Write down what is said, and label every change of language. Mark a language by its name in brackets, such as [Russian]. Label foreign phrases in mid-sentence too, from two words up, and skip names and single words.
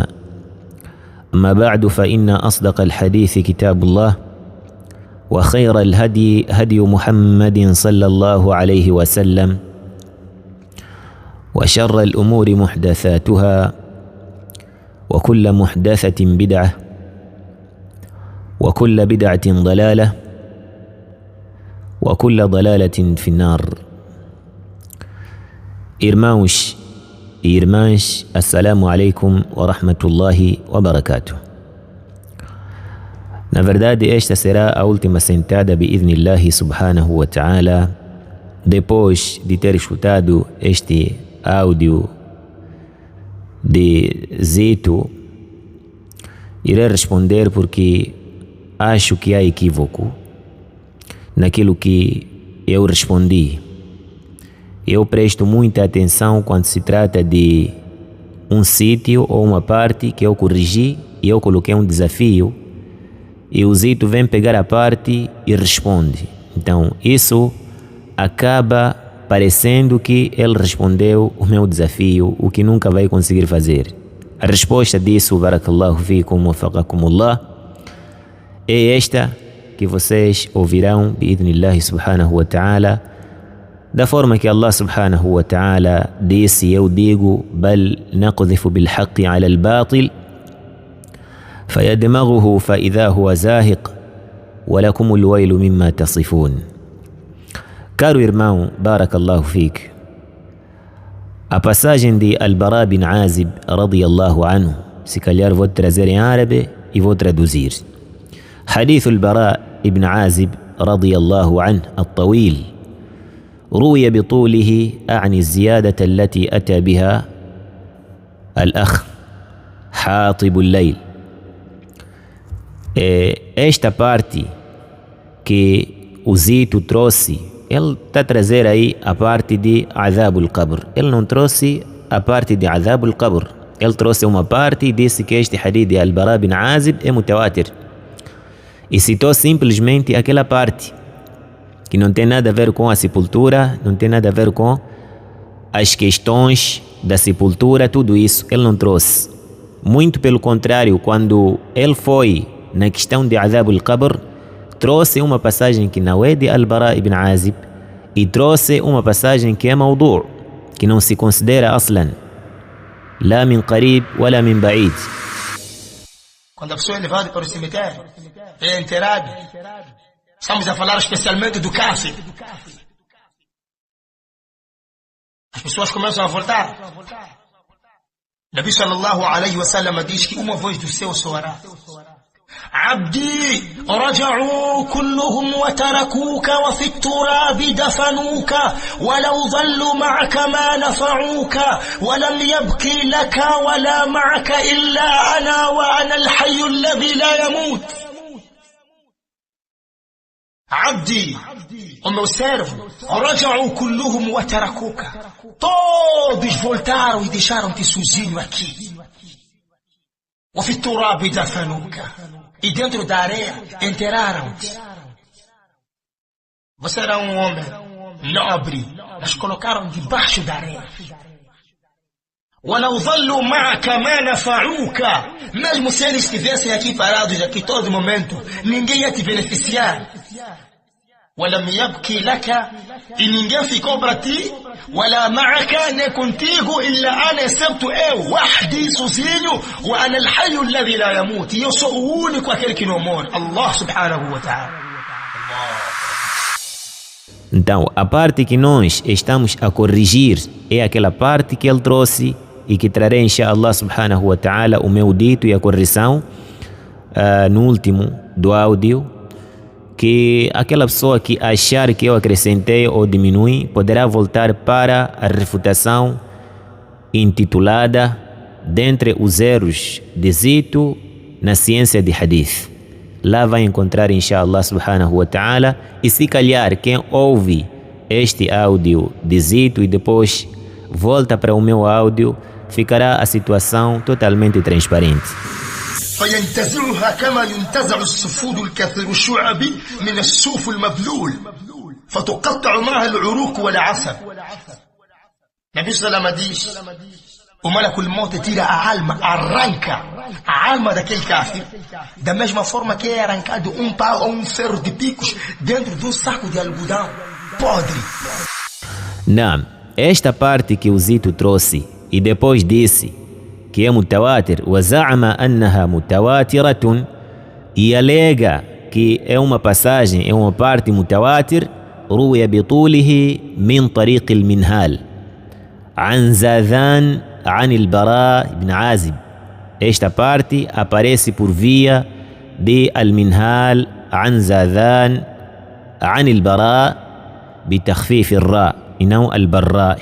[Arabic] أما بعد، فإن أصدق الحديث كتاب الله وخير الهدي هدي محمد صلى الله عليه وسلم وشر الأمور محدثاتها وكل محدثة بدعة وكل بدعة ضلالة وكل ضلالة في النار. [Portuguese] Irmãos e irmãs, [Arabic] السلام عليكم ورحمة الله وبركاته. [Portuguese] Na verdade, esta será a última sentada [Arabic] بإذن الله سبحانه وتعالى. [Portuguese] Depois de ter escutado este áudio de Zito, irei responder porque acho que há equívoco naquilo que eu respondi. Eu presto muita atenção quando se trata de um sítio ou uma parte que eu corrigi e eu coloquei um desafio e o Zito vem pegar a parte e responde. Então isso acaba parecendo que ele respondeu o meu desafio, o que nunca vai conseguir fazer. A resposta disso, [Arabic] بارك الله فيكم ووفقكم الله, [Portuguese] é esta que vocês ouvirão [Arabic] بإذن الله سبحانه وتعالى, [Portuguese] da forma que [Arabic] الله سبحانه وتعالى [Portuguese] disse. Eu digo: [Arabic] بل نقذف بالحق على الباطل فيدمغه فإذا هو زاهق ولكم الويل مما تصفون. [Portuguese] Caro irmão, [Arabic] بارك الله فيك, [Portuguese] a passagem de Al-Bara bin Azib [Arabic] رضي الله عنه, [Portuguese] se calhar vou trazer em árabe e vou traduzir. [Arabic] حديث البراء ابن عازب رضي الله عنه الطويل روي بطوله عن الزيادة التي أتى بها الأخ حاطب الليل. [Portuguese] Esta parte que o Zito trouxe, ele está a trazer aí a parte de [Arabic] عذاب القبر. [Portuguese] Ele não trouxe a parte de [Arabic] عذاب القبر. [Portuguese] Ele trouxe uma parte e disse que este hadith de Al-Bara bin Azib é mutawatir. E citou simplesmente aquela parte que não tem nada a ver com a sepultura, não tem nada a ver com as questões da sepultura, tudo isso ele não trouxe. Muito pelo contrário, quando ele foi na questão de [Arabic] عذاب القبر, [Portuguese] trouxe uma passagem que não é de Al-Bara ibn Azib e trouxe uma passagem que é mawdu', que não se considera [Arabic] أصلا، لا من قريب ولا من بعيد. [Portuguese] Quando a pessoa é levada para o cemitério, é enterrado. Estamos a falar especialmente do Kafir. As pessoas começam a voltar. [Arabic] نبي صلى الله عليه وسلم [Portuguese] diz que uma voz do céu soará: [Arabic] عبدي رجعوا كلهم وتركوك وفي التراب دفنوك ولو ظلوا معك ما نفعوك ولم يبقي لك ولا معك إلا أنا وأنا الحي الذي لا يموت. عبدي, [Portuguese] o meu servo, [Arabic] رجعوا كلهم وتركوك, [Portuguese] todos voltaram e deixaram-te sozinho aqui. [Arabic] وفي التراب دفنوك, [Portuguese] e dentro da areia enterraram-te. Você era um homem nobre, mas colocaram debaixo da areia. [Arabic] وَلَوْ ظَلُّوا مَعَكَ مَا نَفَعُوكَ, [Portuguese] mesmo se eles estivessem aqui parados aqui todo momento, ninguém ia te beneficiar. [Arabic] وَلَمْ يَبْكِ لَكَ, [Portuguese] e ninguém ficou para ti. [Arabic] وَلَا مَعَكَ, [Portuguese] nem contigo, [Arabic] إِلَّا أَنَا, [Portuguese] excepto eu, [Arabic] وَحْدِي, sozinho, وَأَنَا الْحَيُّ الَّذِي لَا يَمُوتُ, [Portuguese] e eu sou o único aquele que não morre. [Arabic] الله سبحانه وتعالى. [Portuguese] Então, a parte que nós estamos a corrigir é aquela parte que ele trouxe e que trarei, [Arabic] إن شاء الله سبحانه وتعالى, [Portuguese] o meu dito e a correção no último do áudio, que aquela pessoa que achar que eu acrescentei ou diminui poderá voltar para a refutação intitulada Dentre os erros de Zito na ciência de Hadith. Lá vai encontrar, [Arabic] إن شاء الله سبحانه وتعالى, [Portuguese] e se calhar quem ouve este áudio de Zito e depois volta para o meu áudio, ficará a situação totalmente transparente. [Arabic] فينتزعها كما ينتزع الصفود الكثير الشعب من الصوف المبلول فتقطع معها العروق والعصب. نبي صلى الله [Portuguese] diz: o [Arabic] ملك الموت [Portuguese] tira a alma, arranca a alma daquele kafir, da mesma forma que é arrancado um pau ou um ferro de picos dentro de um saco de algodão podre. Não, esta parte que o Zito trouxe e depois disse que é mutawatir, [Arabic] وَزَعَمَ أَنَّهَا مُتَوَاتِرَةٌ, [Portuguese] e alega que é uma passagem, é uma parte mutawatir, [Arabic] روي بطوله من طريق المنهال عن زاذان عن البراء بن عازب. [Portuguese] Esta parte aparece por via de Al-Minhal [Arabic] عن زاذان عن البراء بتخفيف الراء [Portuguese] e não Al-Barra.